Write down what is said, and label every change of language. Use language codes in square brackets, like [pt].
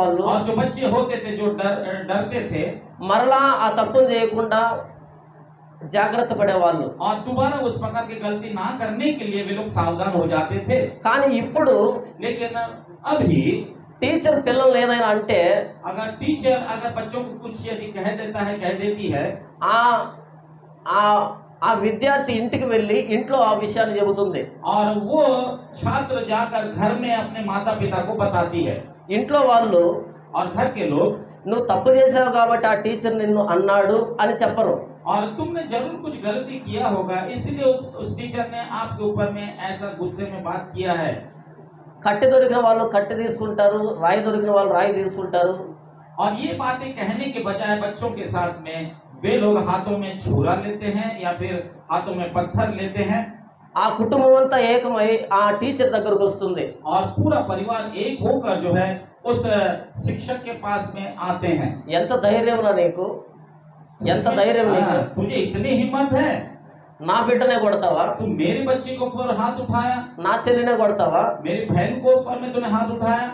[hi] और जो बच्चे होते थे जो डरते थे [te] మరలా ఆ తప్పును చేయకుండా జాగ్రత్త పడేవాళ్ళు. [hi] और दोबारा उस प्रकार की गलती ना करने के लिए वे लोग सावधान हो जाते थे। [te] కానీ ఇప్పుడు [hi] लेकिन अभी [te] టీచర్ పిల్లల్ని ఏదైనా అంటే [hi] अगर टीचर अगर बच्चों को कुछ यदि कह देता है कह देती है [te] ఆ ఆ ఆ విద్యార్థి ఇంటికి వెళ్ళి ఇంట్లో ఆ విషయాన్ని చెబుతుంది. [hi] और वो छात्र जाकर घर में अपने माता पिता को बताती है। [te] ఇంట్లో వాళ్ళు [hi] और घर के लोग [te] నువ్వు తప్పు చేసావు కాబట్టి ఆ టీచర్ నిన్ను అన్నాడు అని చెప్పరు. [hi] और तुमने जरूर कुछ गलती किया होगा इसलिए उस टीचर ने आपके ऊपर में ऐसा गुस्से में बात किया है। [te] కట్టె దొరికిన వాళ్ళు కట్టె తీసుకుంటారు, రాయి దొరికిన వాళ్ళు రాయి తీసుకుంటారు. [hi] और ये बातें कहने के बजाय बच्चों के साथ में वे लोग हाथों में छुरा लेते हैं या फिर हाथों में पत्थर लेते हैं। [te] ఆ కుటుంబం అంతా ఏకమై ఆ టీచర్ దగ్గరకు వస్తుంది. [hi] और पूरा परिवार एक होकर जो है उस शिक्षक के पास में आते हैं। [te] ఎంత ధైర్యం రా నీకు, ఎంత ధైర్యం నీకు, [hi] तुझे इतनी हिम्मत है, [te] నా బిడ్డనే కొడతావా, [hi] तू मेरे बच्चे के ऊपर हाथ उठाया, [te] నా చెల్లినే కొడతావా, [hi] मेरी बहन को ऊपर में तूने हाथ उठाया,